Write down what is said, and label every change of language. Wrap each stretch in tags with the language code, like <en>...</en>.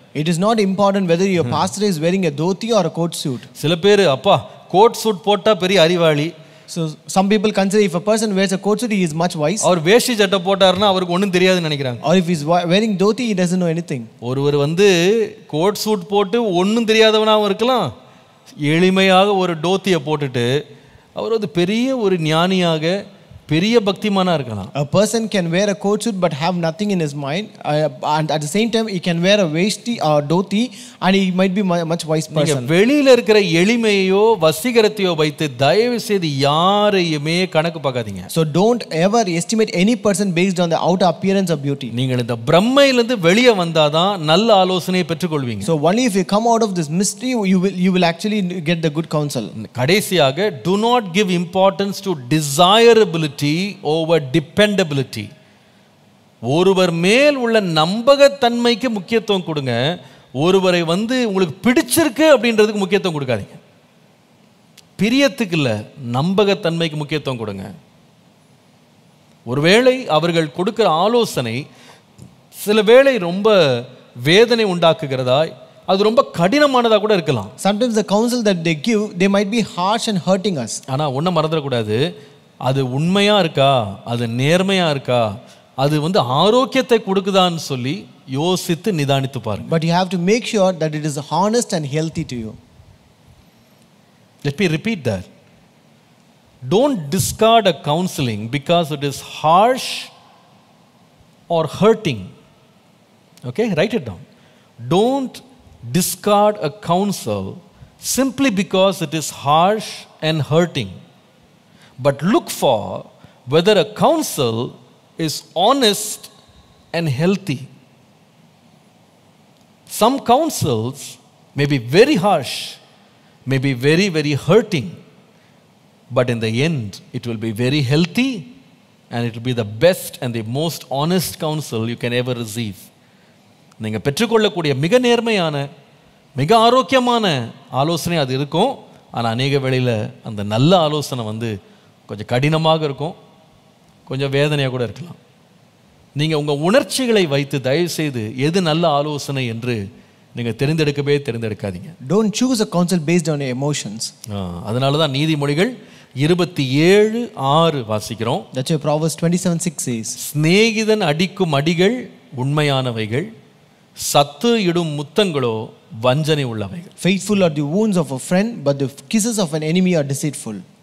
<en>It is not important whether your pastor is wearing a dhoti or a coat suit.</en> <ta>சில பேர் அப்பா coat suit போட்டா பெரிய அறிவாளி.</ta> <en>So some people consider if a person wears a coat suit, he is much wise.</en> <ta>அவர் வேஷ்டி சட்டை போட்டாருன்னா அவருக்கு ஒன்றும் தெரியாதுன்னு நினைக்கிறாங்க.</ta> <en>Or if he is wearing dhoti, he doesn't know anything.</en> <ta>ஒருவர் வந்து கோட் சூட் போட்டு ஒன்றும் தெரியாதவனாகவும் இருக்கலாம், எளிமையாக ஒரு டோத்தியை போட்டுட்டு அவர் வந்து பெரிய ஒரு ஞானியாக பெரிய பக்திமானா இருக்கலாம்.</ta> <en>A person can wear a coat suit but have nothing in his mind, and at the same time he can wear a veshti or dhoti and he might be much wise person.</en> <ta>நீங்க வெளியில இருக்கிற எளிமையோ வசீகரத்தையோ வைத்து தயவு செய்து யாரையுமே கணக்கு பார்க்காதீங்க.</ta> <en>So don't ever estimate any person based on the outer appearance of beauty.</en> <ta>நீங்கள் இந்த பிரம்மையிலிருந்து வெளியே வந்தாதான் நல்ல ஆலோசனையை பெற்றுக்கொள்வீங்க.</ta> <en>So only if you come out of this mystery, you will actually get the good counsel.</en> <ta>கடைசியாக,</ta> <en>do not give importance to desirability over dependability.</en> <ta>ஒருவர் மேல் உள்ள நம்பகத்தன்மைக்கு முக்கியத்துவம் கொடுங்க, ஒருவரை வந்து உங்களுக்கு பிடிச்சிருக்கு அப்படின்றதுக்கு முக்கியத்துவம் கொடுக்காதீங்க. பிரியத்துக்கு இல்லை, நம்பகத்தன்மைக்கு முக்கியத்துவம் கொடுங்க. ஒருவேளை அவர்கள் கொடுக்கிற ஆலோசனை சில வேளை ரொம்ப வேதனை உண்டாக்குகிறதாய் அது ரொம்ப கடினமானதா கூட இருக்கலாம்.</ta> <en>Sometimes the counsel that they give, they might be harsh and hurting us.</en> <ta>ஆனா ஒன்றை மறந்துடக்கூடாது, அது உண்மையா இருக்கா, அது நேர்மையா இருக்கா, அது ஆரோக்கியத்தை கொடுக்குதான்னு சொல்லி யோசித்து நிதானித்து பாருங்க.</ta> <en>But you have to make sure that it is honest and healthy to you. Let me repeat that. Don't discard a counseling because it is harsh or hurting. Okay, write it down. Don't discard a counsel simply because it is harsh and hurting. But look for whether a counsel is honest and healthy. Some counsels may be very harsh, may be very, very hurting, but in the end, it will be very healthy and it will be the best and the most honest counsel you can ever receive.</en> <ta>நீங்கள் பெற்றுக்கொள்ளக்கூடிய மிக நேர்மையான மிக ஆரோக்கியமான ஆலோசனை அது இருக்கும். ஆனால் அநேக வேளையில் அந்த நல்ல ஆலோசனை கொஞ்சம் கடினமாக இருக்கும், கொஞ்சம் வேதனையாக கூட இருக்கலாம். நீங்கள் உங்கள் உணர்ச்சிகளை வைத்து தயவு செய்து எது நல்ல ஆலோசனை என்று நீங்கள் தேர்ந்தெடுக்காதீங்க.</ta> <en>Don't choose a counsel based on your emotions.</en> <ta>அதனால தான் நீதிமொழிகள் 27:6 வாசிக்கிறோம்.</ta> <en>That's why Proverbs 27:6 says,</en> <ta>சிநேகிதன் அடிக்கும் அடிகள் உண்மையானவைகள், சத்து இடும் முத்தங்களோ வஞ்சனை உள்ளவைகள்.</ta> <en>Faithful are the wounds of a friend, but the kisses of an enemy are deceitful.</en>